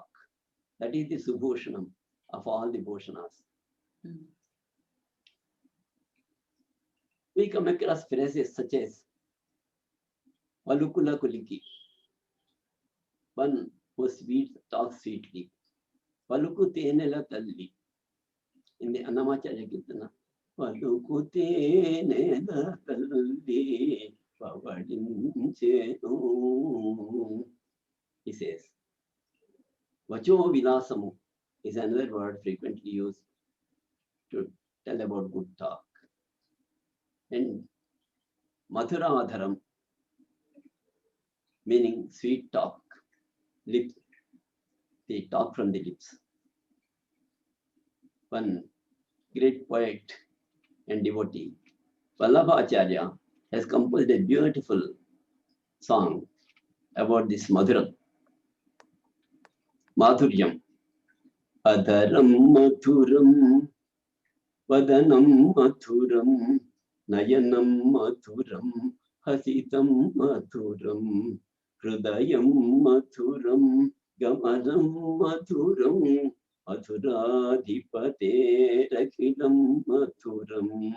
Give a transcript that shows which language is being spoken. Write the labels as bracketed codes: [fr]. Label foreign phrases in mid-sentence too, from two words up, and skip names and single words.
[en] That is the subhushanam of all the bhushanas. Mm. We come across phrases such as [te] వలుకుల కులికి, [en] one who talks sweetly. [te] పలుకు తేనెల తల్లి. [en] In the Annamacharya Kirtana, [te] పలుకు తేనెల తల్లి, పవళించెను. [en] He says, [te] వచో విలాసము [en] is another word frequently used to tell about good talk. And Madhuradharam, meaning sweet talk, lips, the talk from the lips. One great poet and devotee, Vallabhacharya, has composed a beautiful song about this Madhuram. Madhuryam. [sa] अधरं मधुरं, वदनं मधुरं, नयनं मधुरं, हसितं मधुरं, हृदयं मधुरं, गमनं मधुरं, मधुराधिपते रखिलं मधुरं,